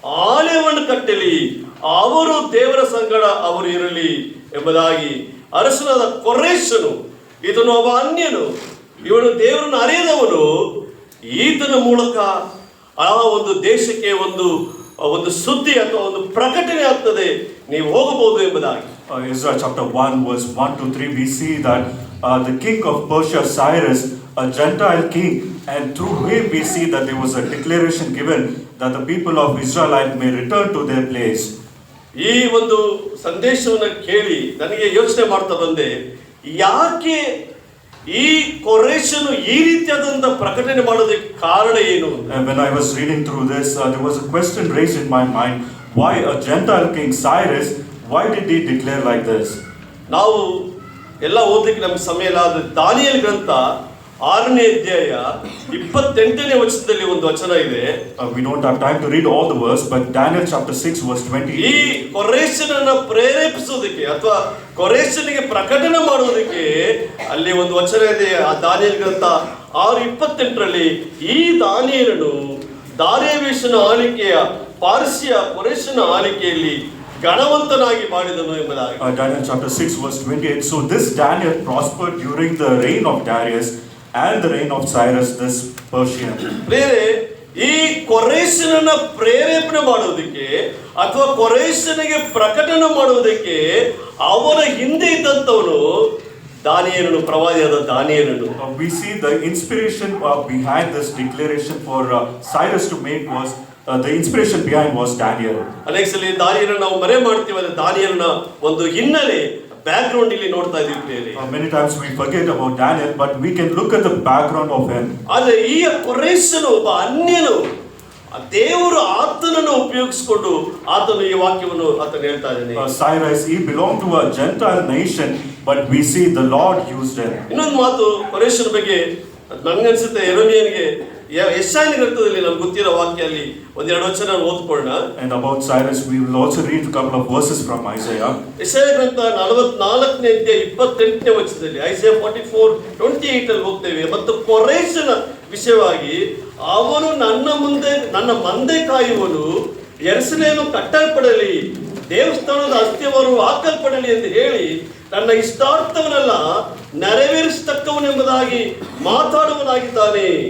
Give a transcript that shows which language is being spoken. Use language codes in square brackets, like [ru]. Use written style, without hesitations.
[kn] ಆಲಯವನ್ನು ಕಟ್ಟಲಿ, ಅವರು ದೇವರ ಸಂಗಡ ಅವರು ಇರಲಿ ಎಂಬುದಾಗಿ ಅರಸನಾದ ಕೊರೇಷನು, ಇದನ್ನು ಒಬ್ಬ ಅನ್ಯನು, ಇವನು ದೇವರನ್ನು ಅರಿಯದವನು, ಈತನ ಮೂಲಕ ಆ ಒಂದು ದೇಶಕ್ಕೆ ಒಂದು ಸುದ್ದಿ ಅಥವಾ ಒಂದು ಪ್ರಕಟಣೆ ಆಗ್ತದೆ, ನೀವು ಹೋಗಬಹುದು ಎಂಬುದಾಗಿ. [en] Ezra chapter 1 verse 1 to 3 we see that the king of Persia, Cyrus, a Gentile king, and through him we see that there was a declaration given that the people of Israelite may return to their place. [kn] ಈ ಒಂದು ಸಂದೇಶವನ್ನು ಕೇಳಿ ನನಗೆ ಯೋಚನೆ ಮಾಡ್ತಾ ಬಂದೆ, ಯಾಕೆ ಈ ಕೊರೇಷನು ಈ ರೀತಿಯಾದಂತ ಪ್ರಕಟಣೆ ಮಾಡೋದಕ್ಕೆ ಕಾರಣ ಏನು? [en] And when I was reading through this, there was a question raised in my mind: why a Gentile king Cyrus? Why did he declare like this? [kn] ನಾವು ಎಲ್ಲ ಓದಲಿಕ್ಕೆ ನಮ್ಗೆ ಸಮಯ ಇಲ್ಲ. ಆದ್ರೆ ದಾನಿಯೇಲ್ ಗ್ರಂಥ 6ನೇ ಅಧ್ಯಾಯ 28ನೇ ವಚನದಲ್ಲಿ ಒಂದು ವಚನ ಇದೆ. [en] We don't have time to read all the verse, but Daniel chapter 6 verse 20. [kn] ಈ ಕೊರೇಷನನ್ನ ಪ್ರೇರೇಪಿಸೋದಕ್ಕೆ ಅಥವಾ ಕೊರೇಷನಿಗೆ ಪ್ರಕಟಣೆ ಮಾಡುವುದಕ್ಕೆ ಅಲ್ಲಿ ಒಂದು ವಚನ ಇದೆ. ಆ ದಾನಿಯೇಲ್ ಗ್ರಂಥ 6:28ರಲ್ಲಿ ಈ ದಾನಿಯೇಲನು ದಾರ್ಯಾವೇಷನ ಆಳಿಕೆಯ ಪಾರ್ಸಿಯ ಕೊರೇಷನ ಆಳಿಕೆಯಲ್ಲಿ ಗಣವಂತನಾಗಿ ಮಾಡಿದನು ಎಂಬುದಾಗಿ. [en] Daniel chapter 6 verse 28. So this Daniel prospered during the reign of Darius and the reign of Cyrus this Persian. [kn] ಬೇರೆ ಈ ಕೊರೇಷನನ್ನ ಪ್ರೇರೇಪಣೆ ಮಾಡುವುದಕ್ಕೆ ಅಥವಾ ಕೊರೇಷನಿಗೆ ಪ್ರಕಟಣೆ ಮಾಡುವುದಕ್ಕೆ ಅವರ ಹಿಂದೆ ಇದ್ದಂತವನು ದಾನಿಯೇಲನು, ಪ್ರವಾದಿಯಾದ ದಾನಿಯೇಲನು. [en] We see the inspiration behind this declaration for Cyrus to make was the inspiration behind was Daniel. [kn] ಅನೇಕ ಸಲ ದಾನಿಯೇಲನ ನಾವು ಮರೆ ಮಾಡ್ತೀವಿ, ಆದರೆ ದಾನಿಯೇಲನ ಒಂದು ಹಿನ್ನೆಲೆ ಬ್ಯಾಕ್ಗ್ರೌಂಡ್ ಇಲ್ಲಿ ನೋಡ್ತಾ ಇದ್ದೀವಿ. [en] Many times we forget about Daniel, but we can look at the background of him. [kn] ಆದರೆ ಈ ಕೊರೇಷನು ಒಬ್ಬ ಅನ್ಯನು, ದೇವರು ಆತನನ್ನು ಉಪಯೋಗಿಸಿಕೊಂಡು ಆತನು ಈ ವಾಕ್ಯವನ್ನು ಆತನು ಹೇಳ್ತಾ ಇದ್ದಾನೆ. [en] Cyrus, he belonged to a Gentile nation, but we see the Lord used him. [kn] ಇನ್ನೊಂದು ಮಾತು ಕೊರೇಷನ ಬಗ್ಗೆ ನನಗನ್ಸುತ್ತೆ, ಯೆರೆಮೀಯನಿಗೆ ಯೆಶಾಯನ ಗ್ರಂಥದಲ್ಲಿ ನಮ್ಗೆ ಗೊತ್ತಿರೋ ವಾಕ್ಯ ಅಲ್ಲಿ ಒಂದೆರಡು ವಚನ ಓದ್ಕೊಳ್ಳೋಣ. [en] And about Cyrus we will also read a couple of verses from Isaiah. [kn] ಯೆಶಾಯ ಗ್ರಂಥ 44ನೇ ಅಧ್ಯಾಯ 28ನೇ ವಚನದಲ್ಲಿ Isaiah 44:28 ಅಲ್ಲಿ ಹೋಗ್ತೇವೆ. ಮತ್ತು ಕೊರೇಷನ ವಿಷಯವಾಗಿ ಅವನು ನನ್ನ ಮಂದೆ ಕಾಯುವನು, ಯೆರೂಸಲೇಮು ಕಟ್ಟಲ್ಪಡಲಿ, ದೇವಸ್ಥಾನದ ಅಸ್ತಿವಾರವು ಹಾಕಲ್ಪಡಲಿ ಎಂದು ಹೇಳಿ ತನ್ನ ಇಷ್ಟಾರ್ಥವನ್ನೆಲ್ಲ ನೆರವೇರಿಸತಕ್ಕವನೆಂಬುದಾಗಿ ಮಾತಾಡುವನಾಗಿದ್ದಾನೆ.